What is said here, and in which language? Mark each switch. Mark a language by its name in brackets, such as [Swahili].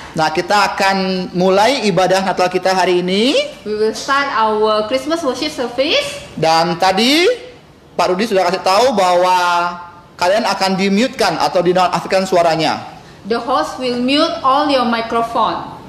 [Indonesian] Nah, kita akan mulai ibadah Natal kita hari ini. [English] We will start our Christmas worship service. [Indonesian] Dan tadi Pak Rudi sudah kasih tahu bahwa kalian akan di-mute-kan atau dinonaktifkan suaranya. [English] The host will mute all your microphone.